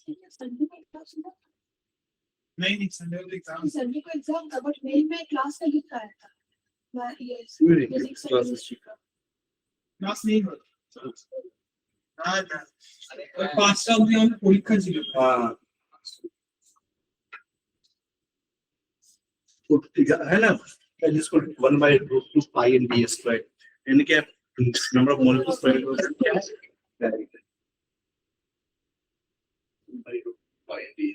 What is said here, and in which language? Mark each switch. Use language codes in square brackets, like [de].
[hi] Sunday को class था, नहीं संडे को एग्जाम। संडे को एग्जाम था, बट मेल में क्लास का लिख आया था। मैं ये [en] Really? [hi] फिजिक्स और [en] Classes. [hi] केमिस्ट्री का [bn] ক্লাস নেই হলো না না ওই পাঁচটা অবধি আমাদের পরীক্ষা ছিল। [hi] हाँ तो ठीक है ना, जिसको 1/√2 पाई एन डी स्क्वायर, यानी क्या नंबर ऑफ मॉलिक्यूल्स पर क्या है? 1/√2 पाई एन डी।